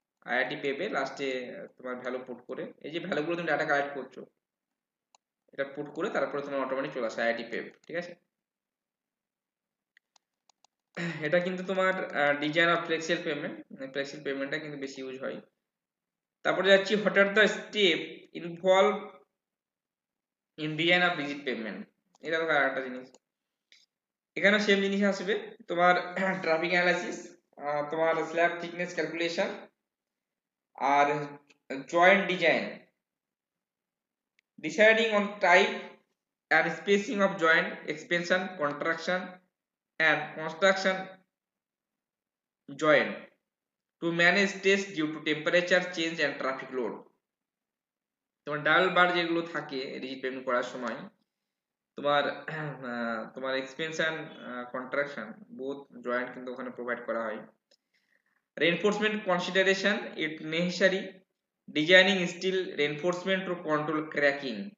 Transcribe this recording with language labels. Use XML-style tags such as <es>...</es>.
<bn>IIT পেভে লাস্টে তোমার value put করে, এই যে ভ্যালুগুলো তুমি ডাটা কালেক্ট করছো এটা পুট করে তারপরে তোমার অটোমেটিক চলে আসে আইআইটি পেভ, ঠিক আছে? এটা কিন্তু তোমার design of flexible pavement, flexible পেভমেন্টটা কিন্তু বেশি ইউজ হয়। তারপরে যাচ্ছি</bn> <en>What are the step involve in design of rigid pavement.</en> <bn>এটা তো আরেকটা জিনিস, এখানে সেম জিনিস আসবে তোমার ট্রাফিক অ্যানালাইসিস, তোমার slab thickness calculation আর joint design,</bn> <en>deciding on type and spacing of joint, expansion, contraction and construction joint to manage stress due to temperature change and traffic load.</en> <bn>তোমার double বার যেগুলো থাকে rigid pavement করার সময়, তোমার তোমার expansion contraction both joint কিন্তু ওখানে provide করা হয়।</bn> <en>Reinforcement consideration, it necessary designing steel reinforcement to control cracking.</en>